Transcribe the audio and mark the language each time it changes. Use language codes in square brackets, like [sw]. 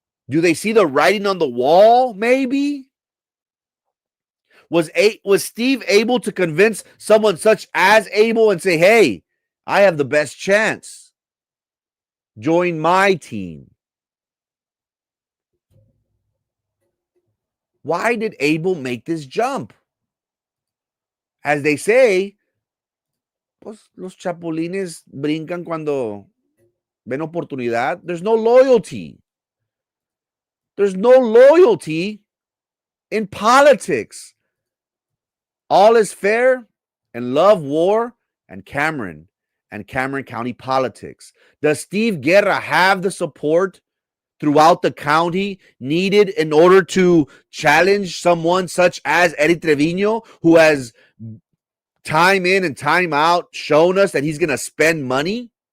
[en] Do they see the writing on the wall, maybe? Was Steve able to convince someone such as Abel and say, hey, I have the best chance. Join my team. Why did Abel make this jump? As they say, [es] pues los chapulines brincan cuando ven oportunidad. [en] There's no loyalty. There's no loyalty in politics. All is fair in love, war, and Cameron County politics. Does Steve Guerra have the support throughout the county needed in order to challenge someone such as Eddie Trevino, who has time in and time out shown us that he's going to spend money?